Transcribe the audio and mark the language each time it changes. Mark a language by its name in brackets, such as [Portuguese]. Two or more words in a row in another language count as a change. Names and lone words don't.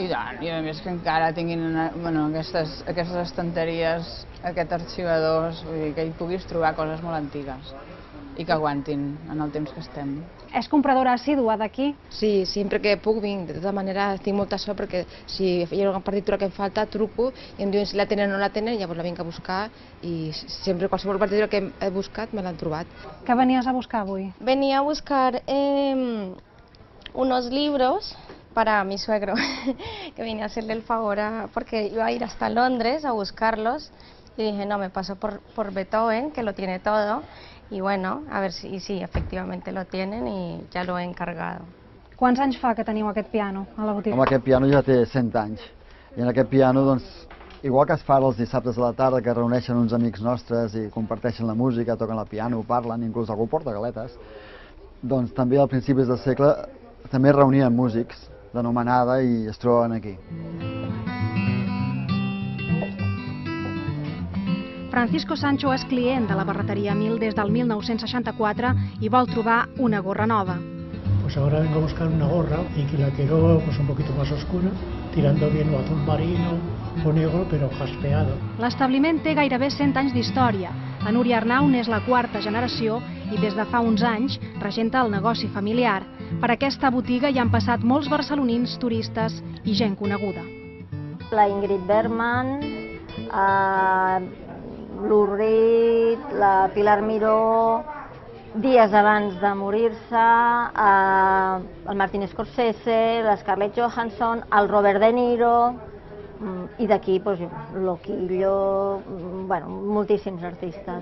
[Catalan] I tant, i a més que encara tinguin aquestes estanteries, aquests arxivadors, vull dir que hi puguis trobar coses molt antigues i que aguantin en el temps que estem. És compradora assídua d'aquí? Sí, sempre que puc vinc. De tota manera tinc molta sort perquè si hi ha una partitura que em falta, truco i em diuen si la tenen o no la tenen, llavors la vinc a buscar i sempre qualsevol partitura que he buscat me l'han trobat. Què venies a buscar avui? [Spanish] Venía a buscar unos libros para mi suegro, que vine a hacerle el favor porque iba a ir hasta Londres a buscarlos y dije, no, me paso por Beethoven, que lo tiene todo. Y bueno, a ver si sí, efectivamente lo tienen y ya lo he encargado. [Catalan] Quants anys fa que teniu aquest piano a la botiga? Home, aquest piano ja té 100 anys. I en aquest piano, doncs, igual que es fa els dissabtes a la tarda, que reuneixen uns amics nostres i comparteixen la música, toquen el piano, parlen, inclús algú porta galetes, doncs també al principis del segle també reunien músics d'anomenada i es troben aquí. Francisco Sancho és client de la barreteria Mil des del 1964 i vol trobar una gorra nova. [Spanish] Pues ahora vengo a buscar una gorra y que la quiero pues un poquito más oscura, tirando bien o azul marino o negro, pero jaspeado. [Catalan] L'establiment té gairebé 100 anys d'història. La Núria Arnau n'és la quarta generació i des de fa uns anys regenta el negoci familiar. Per aquesta botiga hi han passat molts barcelonins, turistes i gent coneguda. La Ingrid Bergman, l'Urrit, la Pilar Miró, dies abans de morir-se, el Martin Scorsese, la Scarlett Johansson, el Robert De Niro, i d'aquí Loquillo, bueno, moltíssims artistes.